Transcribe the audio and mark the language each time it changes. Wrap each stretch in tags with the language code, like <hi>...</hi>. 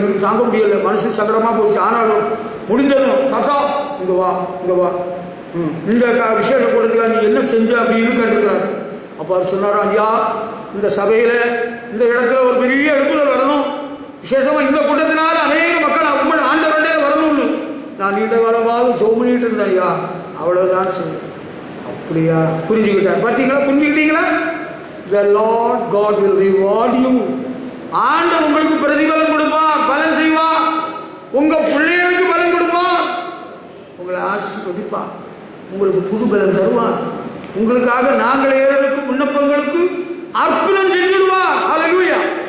<ta>இவருக்கு தாங்க முடியல, மனசு சங்கடமா போச்சு. ஆனாலும் முடிஞ்சதும், தாத்தா இங்க வா, இங்க வா, இந்த விஷயத்தை கொடுத்தா நீ என்ன செஞ்ச அப்படின்னு கேட்டுக்கிறாரு. அப்ப அவர் சொன்னாரா, ஐயா, இந்த சபையில இந்த இடத்துல ஒரு பெரிய எழுப்புதல் வரணும், விசேஷமா இந்த கூட்டத்தினால அநேக மக்கள் உங்கள் ஆண்டவருடைய வரணும்னு நான் நீண்ட காலமாக ஜெபம் பண்ணிட்டு இருந்தேன் ஐயா, அவ்வளவுதான் சரி. அப்படியா? புரிஞ்சுக்கிட்டார். பார்த்தீங்களா? புரிஞ்சுக்கிட்டீங்களா?</ta> <en>The Lord God will reward you.</en> <ta>ஆண்டவர் உங்களுக்கு பிரதிபலன் கொடுப்பார், பலன் செய்வார். உங்க பிள்ளைகளுக்கு பலன் கொடுப்பார், உங்களை ஆசீர்வதிப்பார், உங்களுக்கு புது பலன் தருவார். உங்களுக்காக நாங்கள் ஏறதுக்கு விண்ணப்பங்களுக்கு அற்புதம் செஞ்சுடுவார். ஹல்லேலூயா.</ta>